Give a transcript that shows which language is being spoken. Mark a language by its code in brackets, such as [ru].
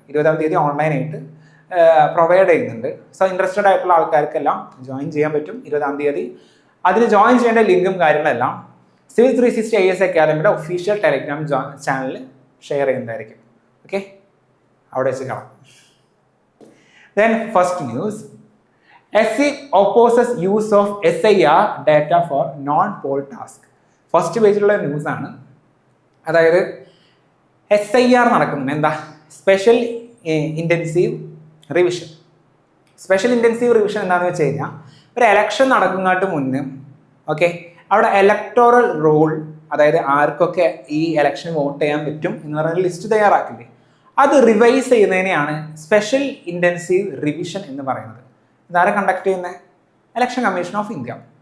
[ml] 20-ാം തീയതി ഓൺലൈനായിട്ട് പ്രൊവൈഡ് ചെയ്യുന്നുണ്ട്. സോ ഇൻട്രസ്റ്റഡ് ആയിട്ടുള്ള ആൾക്കാർക്കെല്ലാം ജോയിൻ ചെയ്യാൻ പറ്റും 20-ാം തീയതി. അതിന് ജോയിൻ ചെയ്യേണ്ട ലിങ്കും കാര്യങ്ങളെല്ലാം സിവിൽ 360 IAS അക്കാദമിയുടെ ഒഫീഷ്യൽ ടെലിഗ്രാം ചാനലിൽ ഷെയർ ചെയ്യുന്നതായിരിക്കും. ഓക്കെ, അവിടെ വെച്ച് കാണാം. [en] Then first news, SC opposes use of SIR data for non-poll task. [ml] First പേജിലുള്ള ന്യൂസാണ്. അതായത് SIR നടക്കുന്നുണ്ട്. എന്താ? Special intensive revision. Special intensive revision എന്താണെന്ന് വെച്ച് കഴിഞ്ഞാൽ ഒരു എലക്ഷൻ നടക്കുന്നതിന് മുന്നേ അവിടെ ഇലക്ടോറൽ റോൾ, അതായത് ആർക്കൊക്കെ ഈ ഇലക്ഷന് വോട്ട് ചെയ്യാൻ പറ്റും എന്ന് പറഞ്ഞ ലിസ്റ്റ് തയ്യാറാക്കില്ലേ, അത് റിവൈസ് ചെയ്യുന്നതിനെയാണ് സ്പെഷ്യൽ ഇൻറ്റൻസീവ് റിവിഷൻ എന്ന് പറയുന്നത്. ഇതാരെ കണ്ടക്ട് ചെയ്യുന്നത്? Election commission of India.